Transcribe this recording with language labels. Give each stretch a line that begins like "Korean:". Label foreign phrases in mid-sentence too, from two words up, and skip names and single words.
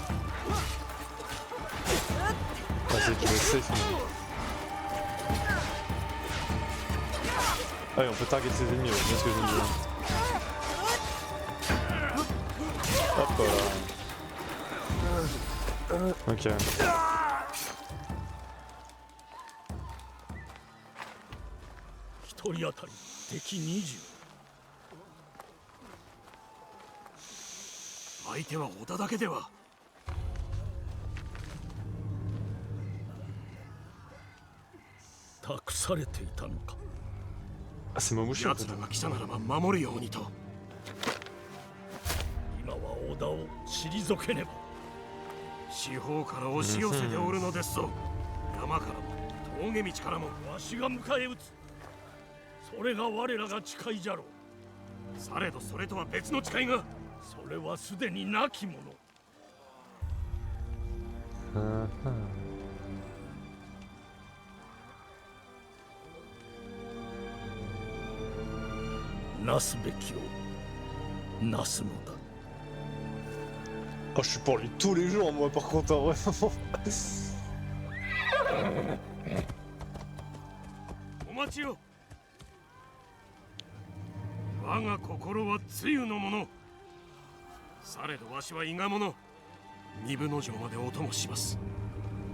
French: Vas-y, tu es safe. Ah oui, on peut target ses ennemis, ouais, c'est bien ce que je me dis. Hop là. Ok.
Japanese: 一人当たり敵20。相手は織田だけでは。託されていたのか。
French: Ah c'est Momushi en fait.
Japanese: 奴らが来たならば守るようにと。今は織田を退けねば。四方から押し寄せておるのですぞ。山からも峠道からもわしが迎え撃つ。それが我らが誓いじゃろう。されどそれとは別の誓いが。それはすでになきもの。なすべきをなすのだ。
French: Oh je suis pour lui tous les jours moi par contre hein, vraiment.
Japanese: お待ちよ。我が心は露のもの。されどわしは伊賀者。二分の城までお供します。